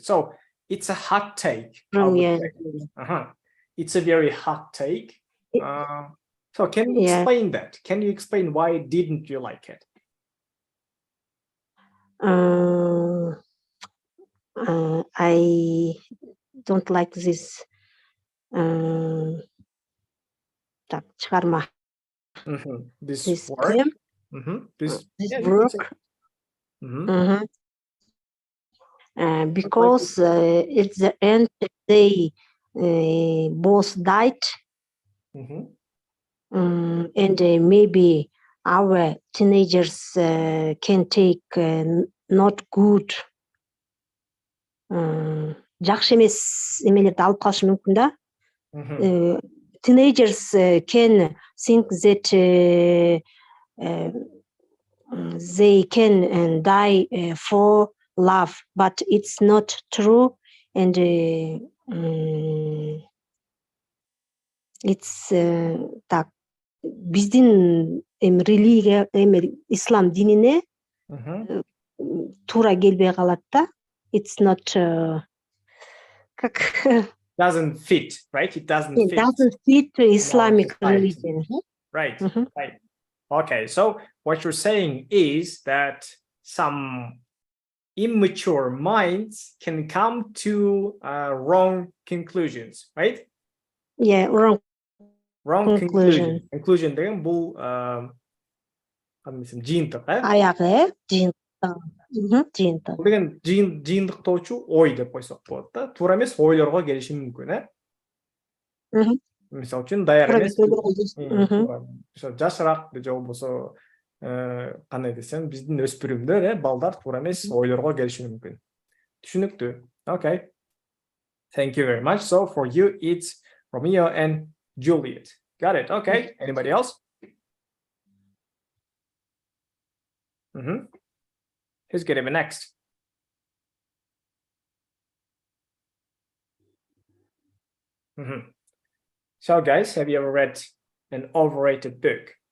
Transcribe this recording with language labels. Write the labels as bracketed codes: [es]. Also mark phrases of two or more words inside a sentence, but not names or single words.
[en] So it's a hot take. It's a very hot take. So can you explain that? Can you explain why didn't you like it? I don't like this [ky] так чыгарма. [en] This work. Poem, This work. Because at the end they both died, and maybe our teenagers can take not good [ky] жакшы эмес эмелерди алып калышы мүмкүн да. [en] Teenagers can think that they can die for love, but it's not true, and it's [ky] так биздин религия ислам динине туура келбей калат да. [en] It's not doesn't fit, right? It doesn't fit Islamic religion. Right. Right. Okay, so what you're saying is that some immature minds can come to wrong conclusions, right? Yeah, wrong conclusion. Conclusion [ky] деген бул жыйынтык, аягы жыйынтык. Бул деген жыйынтыктоочу ой деп койсок болот да. Туура эмес ойлорго келиши мүмкүн, Мисалы үчүн даяр эмес, жашыраак же болбосо кандай десем, биздин өспүрүмдөр, балдар туура эмес ойлорго келиши мүмкүн. Түшүнүктүү. [en] Okay. Thank you very much. So for you it's Romeo and Juliet. Got it. Okay. Anybody else? Who's gonna be next? So guys, have you ever read an overrated book?